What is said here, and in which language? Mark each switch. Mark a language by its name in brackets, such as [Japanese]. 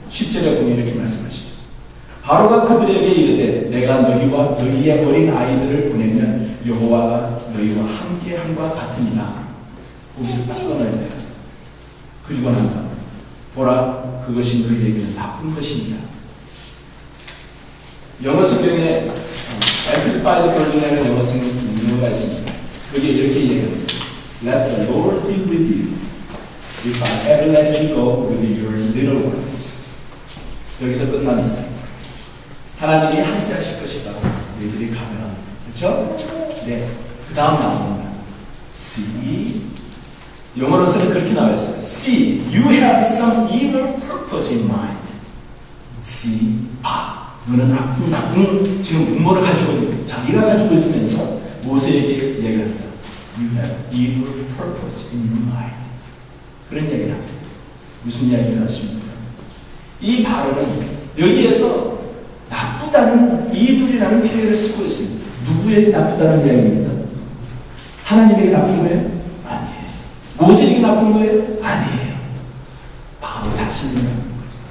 [Korean] 10절에 보면 이렇게 말씀하시죠. 바로가 그들에게 이르되 내가 너희와 너희의 어린 아이들을 보내면 여호와가 너희와 함께함과 같으니라. 거기서 딱 끊어야 돼요. 그리고 난다. 보라 그것이 너희에게는 나쁜 것이니라. 영어 성경에 Amplified 버전에는 영어 성경가 있습니다. 그게 이렇게 얘기합니다. [English] Let the Lord be with you if I ever let you go with your little ones. [Korean] 여기서 끝납니다. 하나님이 함께 하실 것이다. 너희들이 가면. 그렇죠? 네. 그 다음 나옵니다. See. 영어로서는 그렇게 나와있어요. [English] See, you have some evil purpose in mind. See, [Korean] 너는 나쁜 지금 음모를 가지고 있는, 자기가 가지고 있으면서 모세에게 이야기를 합니다. [English] You have evil purpose in your mind. [Korean] 그런 이야기를 합니다. 무슨 이야기를 하십니까? 이 바로는 여기에서 나쁘다는 이불이라는 표현을 쓰고 있습니다. 누구에게 나쁘다는 이야기입니까? 하나님에게 나쁜 거예요? 아니에요. 모세에게 나쁜 거예요? 아니에요. 바로 자신에게 나쁜 거예요.